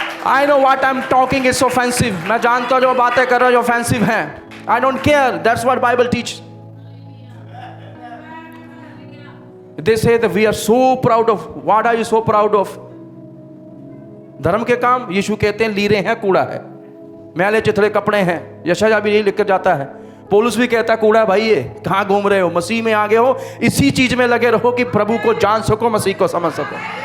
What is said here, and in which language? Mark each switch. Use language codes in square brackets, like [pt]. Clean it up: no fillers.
[en] I know what I'm talking is offensive. [hi] मैं जानता हूँ जो बातें कर रहा हूँ जो offensive हैं। [en] I don't care. That's what Bible teaches. They say that we are so proud of. What are you so proud of? [hi] धर्म के काम। यीशु कहते हैं लीरे हैं, कूड़ा है, मैले चिथड़े कपड़े हैं। यशायाह भी यही लिख कर जाता है। पौलुस भी कहता है कूड़ा भाई ये, कहाँ घूम रहे हो? मसीह में आगे हो, इसी चीज में लगे रहो कि प्रभु को जान सको, मसीह को समझ सको।